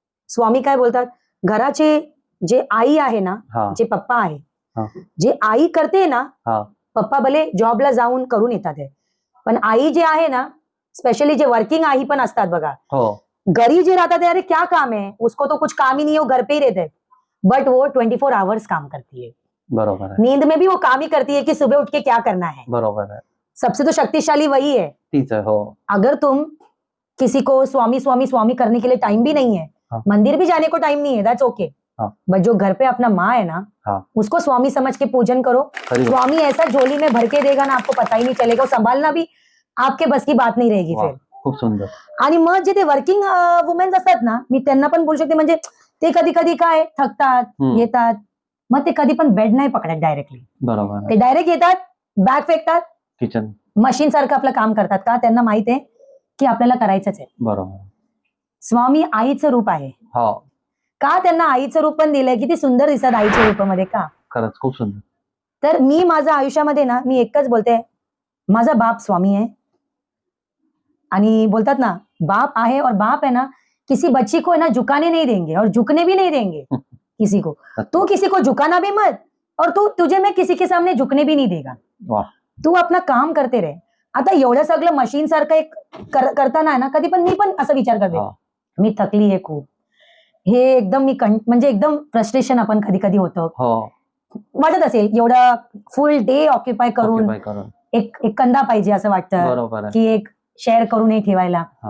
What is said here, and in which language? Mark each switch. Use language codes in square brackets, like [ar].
[mr] स्वामी काय बोलतात, घराचे जे आई आहे ना, जे पप्पा आहे, जे आई करते ना, पप्पा भले जॉबला जाऊन करून येतात आहे, पण आई जे आहे ना, स्पेशली जे वर्किंग आई पण असतात बघा, [hi] घरी जे रहता है, अरे क्या काम है, उसको तो कुछ काम ही नहीं है, वो घर पे ही रहते हैं, बट वो 24 आवर्स काम करती है. बरोबर है. नींद में भी वो काम ही करती है कि सुबह उठ के क्या करना है. बरोबर है. सबसे तो शक्तिशाली वही है. [mr] तीच है. हो. [hi] अगर तुम किसी को स्वामी स्वामी स्वामी करने के लिए टाइम भी नहीं है, मंदिर भी जाने को टाइम नहीं है, दैट्स ओके, बट जो घर पे अपना माँ है ना, उसको स्वामी समझ के पूजन करो. स्वामी ऐसा झोली में भर के देगा ना, आपको पता ही नहीं चलेगा. संभालना भी आपके बस की बात नहीं रहेगी [mr] वा, [hi] फिर. [mr] खूप सुंदर. आणि मग जे ते वर्किंग वुमेन्स असतात ना, मी त्यांना पण बोलू शकते, म्हणजे ते कधी कधी काय थकतात, येतात, मग ते कधी पण बेड नाही पकडत डायरेक्टली. बरोबर. ते डायरेक्ट येतात, बॅग फेकतात, किचन मशीन सारखं आपलं काम करतात. का? त्यांना माहित आहे की आपल्याला करायचंच आहे. बरोबर. स्वामी आईचं रूप आहे. हो. का त्यांना आईचं रूप पण दिलंय? किती सुंदर दिसतात आईच्या रूपामध्ये. का? खरंच खूप सुंदर. तर मी माझ्या आयुष्यामध्ये ना, मी एकच बोलते, माझा बाप स्वामी आहे. आणि बोलतात ना, बाप आहे [hi] और बाप है ना, किसी बच्ची को है ना झुकाने नहीं देंगे और झुकने भी नहीं देंगे किसी को. तू किसी को झुकाना भी मत और तुझे मैं किसी के सामने झुकने भी नहीं देगा. वाह. तू अपना काम करते रहे. [mr] आता एवढं सगळं मशीन सारखं एक करताना ना, कधी पण मी पण असा विचार करते, मी थकली आहे खूप, हे एकदम मी म्हणजे एकदम फ्रस्ट्रेशन आपण कधी कधी होतं, वाटत असेल एवढं फुल डे ऑक्युपाय करून एक कंदा पाहिजे असं वाटतं की एक शेअर करूनही ठेवायला.